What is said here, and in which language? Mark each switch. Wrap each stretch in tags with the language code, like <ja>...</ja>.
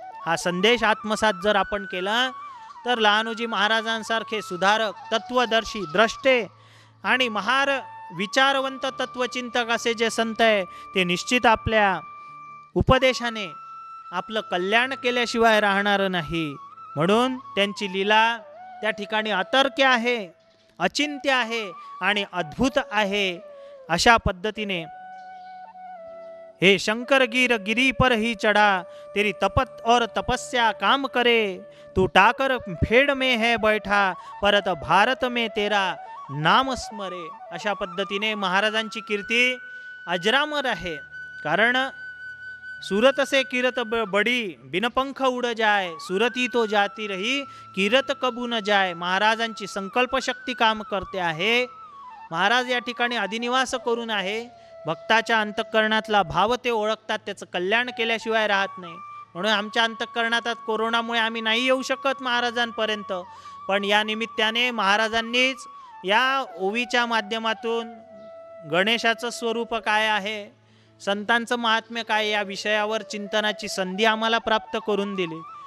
<mr>हा संदेश आत्मसात जर आपण केला तर लहानूजी महाराजांसारखे सुधारक, तत्वदर्शी, द्रष्टे आणि महार विचारवंत तत्वचिंतक असे जे संत आहे ते निश्चित आपल्या उपदेशाने आपलं कल्याण केल्याशिवाय राहणार नाही. म्हणून त्यांची लीला त्या ठिकाणी अतर्क्य आहे, अचिंत्य आहे आणि अद्भुत आहे. अशा पद्धतीने</mr> <hi>हे शंकर गिरी पर ही चढ़ा, तेरी तपत और तपस्या काम करे. तू टाकर फेड में है बैठा, परत भारत में तेरा नाम स्मरे.</hi> <mr>अशा पद्धतीने महाराजांची कीर्ती अजरामर आहे.</mr> <hi>कारण सूरत से कीरत बड़ी, बिन पंख उड़ जाए. सुरती तो जाती रही, कीरत कबू न जाए.</hi> <mr>महाराजांची संकल्पशक्ती काम करते आहे. महाराज या ठिकाणी अधिनिवास करून आहे. भक्ताच्या अंतःकरणातला भाव ते ओळखतात, त्याचं कल्याण केल्याशिवाय राहत नाही. म्हणून आमच्या अंतःकरणात कोरोनामुळे आम्ही नाही येऊ शकत महाराजांपर्यंत, पण या निमित्ताने महाराजांनीच या ओवीच्या माध्यमातून गणेशाचं स्वरूप काय आहे, संतांचं महात्म्य काय, या विषयावर चिंतनाची संधी आम्हाला प्राप्त करून दिली.</mr>